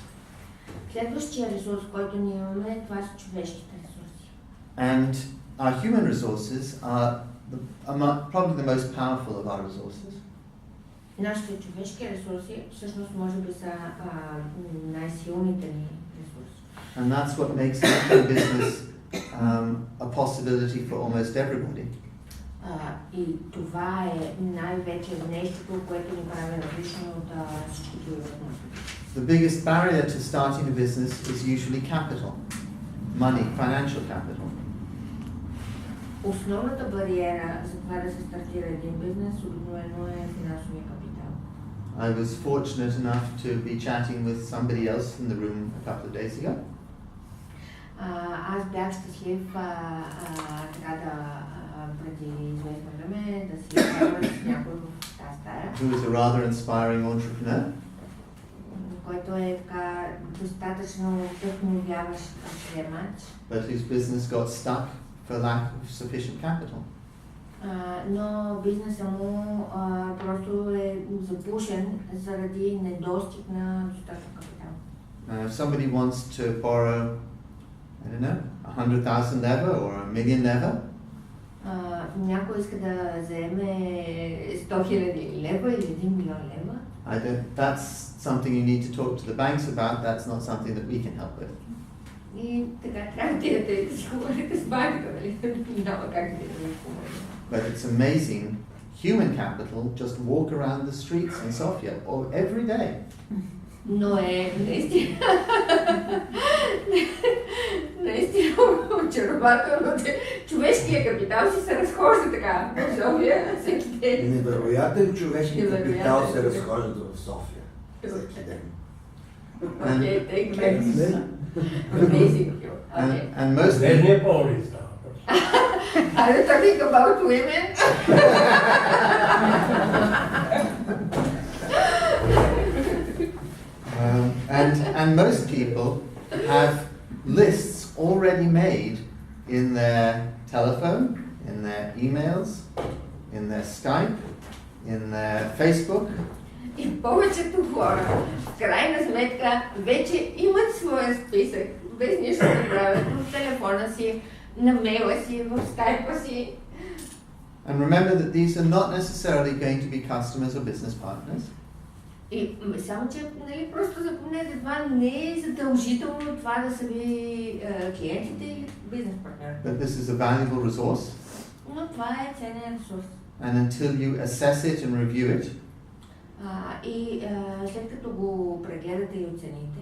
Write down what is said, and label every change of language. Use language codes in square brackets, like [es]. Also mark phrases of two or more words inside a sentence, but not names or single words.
[bg] Следващия ресурс, който ние имаме, това са човешките ресурси. [en] And our human resources are probably the most powerful of our resources. [bg] Нашите човешки ресурси всъщност може би са най-силните ни ресурси. [en] And that's what makes making business a possibility for almost everybody. [bg] И това е най-вече нещото, което ни прави различно от всичките възможности. [en] The biggest barrier to starting a business is usually capital, money, financial capital. [bg] Основната бариера за това да се стартира един бизнес обикновено е финансовия капитал. [en] I was fortunate enough to be chatting with somebody else in the room a couple of days ago. [bg] Аз бях щастлив така да преди известно време да се изкарвам с някой в тази стая. [en] Who is a rather inspiring entrepreneur. [bg] Който е така достатъчно вдъхновяващ предприемач. [en] But whose business got stuck for lack of sufficient capital. [bg] Но бизнеса му просто е запушен заради недостиг на достатъчно капитал. [en] If somebody wants to borrow, I don't know, 100,000 leva or a million leva, [bg] някой иска да заеме 100,000 лева или 1 милион лева. [en] That's something you need to talk to the banks about. That's not something that we can help with. [bg] И така трябва да отидете и да си говорите с банката, нали? Няма как да ви помогне. [en] But it's amazing, human capital, just walk around the streets in Sofia every day. [bg] Но е наистина очарователно, че човешкият капитал си се разхожда така в София всеки ден. Невероятен човешки капитал се разхожда в София всеки ден. [en] Okay, thank you. Amazing. And most Are you talking about women? and most people have lists already made in their telephone, in their emails, in their Skype, in their Facebook. [bg] И повечето хора, в крайна сметка, вече имат своя списък, без нищо да правят в телефона си, на мейла си, в скайпа си. [en] And remember that these are not necessarily going to be customers or business partners. [bg] И само, че нали, просто запомнете, това не е задължително това да са ви клиентите или бизнес партньори. [en] But this is a valuable resource. [bg] Но това е ценен ресурс. [en] And until you assess it and review it, [bg] и след като го прегледате и оцените,